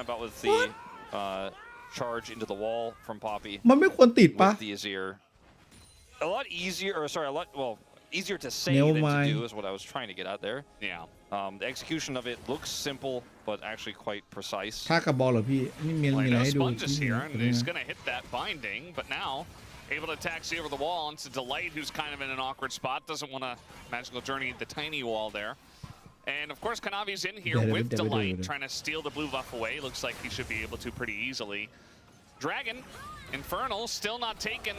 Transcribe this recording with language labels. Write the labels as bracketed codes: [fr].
[en] charge into the wall from Poppy. [th] มันไม่ควรติดปะ [en] A lot easier, or sorry, easier to say than to do is what I was trying to get at there. Yeah. The execution of it looks simple, but actually quite precise. [th] ถ้ากับบอลเหรอพี่นี่มีอะไรให้ดู [en] He's gonna hit that binding, but now able to taxi over the wall into Delight, who's kind of in an awkward spot. Doesn't want to magical journey the tiny wall there. And of course, Kanavi's in here with Delight, trying to steal the blue buff away. Looks like he should be able to pretty easily. Dragon, Infernal, still not taken.